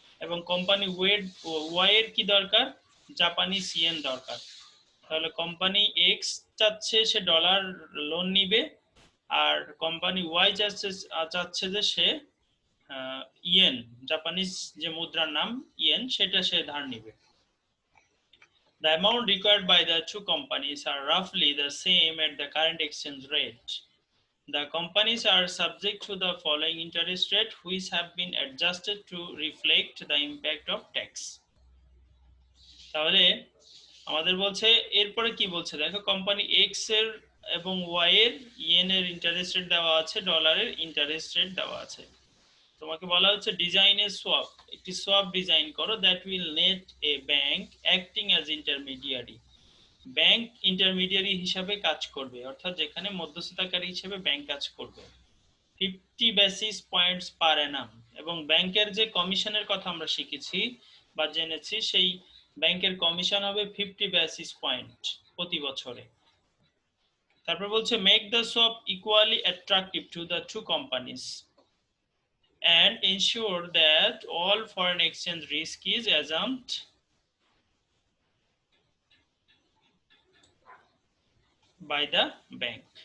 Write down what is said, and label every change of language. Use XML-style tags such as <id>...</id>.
<bn>এবং company Y এর কি দরকার? জাপানিজ ইয়েন দরকার। তাহলে কোম্পানি এক্স চাচ্ছে সে ডলার লোন নিবে, আর কোম্পানি ওয়াই চাচ্ছে যে সে ইয়েন, জাপানিজ যে মুদ্রার নাম ইয়েন, সেটা সে ধার নিবে।</bn> <en>The amount required by the two companies are roughly the same at the current exchange rate. The companies are subject to the following interest rate, which have been adjusted to reflect the impact of tax.</en> <bn>তাহলে আমাদের বলছে এরপরে কি বলছে দেখো, company x এর এবং Y এর ইয়েন এর ইন্টারেস্ট রেট দেওয়া আছে, ডলারের ইন্টারেস্ট রেট দেওয়া আছে। তোমাকে বলা হচ্ছে</bn> <en>design a swap,</en> <bn>একটি সোয়াপ ডিজাইন করো</bn> <en>That will net a bank acting as intermediary.</en> <bn>Bank intermediary হিসাবে কাজ করবে, অর্থাৎ যেখানে মধ্যস্থতাকারী হিসেবে ব্যাংক কাজ করবে। 50</bn> <en>Basis points per annum.</en> <bn>এবং ব্যাংকের যে কমিশনের কথা আমরা শিখেছি বা জেনেছি, সেই ব্যাংকের কমিশন হবে 50 বেসিস পয়েন্ট প্রতি বছরে। তারপর বলছে</bn> <en>Make the swap equally attractive to the two companies and ensure that all foreign exchange risk is assumed by the bank.</en>